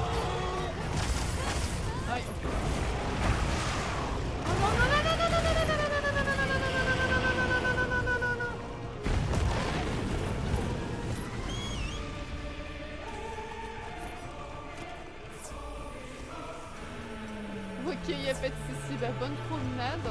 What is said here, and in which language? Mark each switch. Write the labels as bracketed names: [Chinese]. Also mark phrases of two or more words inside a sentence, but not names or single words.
[French] Aïe. Oh non, non, non, non, non, non, non, non, non, non, non, non, non, non, non, non, non, non, non. Ok, y a pas de soucis, bah bonne promenade.